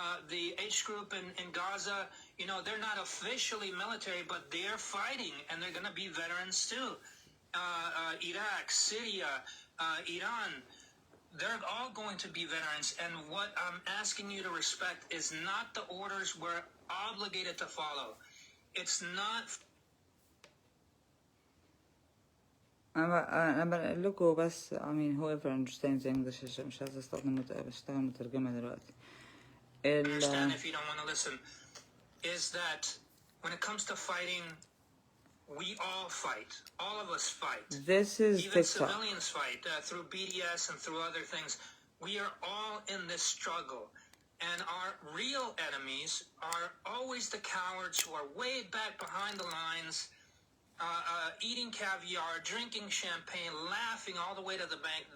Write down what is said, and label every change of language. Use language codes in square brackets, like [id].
[en] The H group in Gaza, they're not officially military, but they're fighting, and they're going to be veterans too. Iraq, Syria, Iran, they're all going to be veterans. And what I'm asking you to respect is not the orders we're obligated to follow. It's not... [ar] أنا بنقل لكم بس [en] whoever understands English [ar] مش عايزة أشتغل مترجمة دلوقتي. [en] Understand if you don't want to listen. Is that when it comes to fighting, we all fight. All of us fight. This is even TikTok. Civilians fight through BDS and through other things. We are all in this struggle. And our real enemies are always the cowards who are way back behind the lines, eating caviar, drinking champagne, laughing all the way to the bank.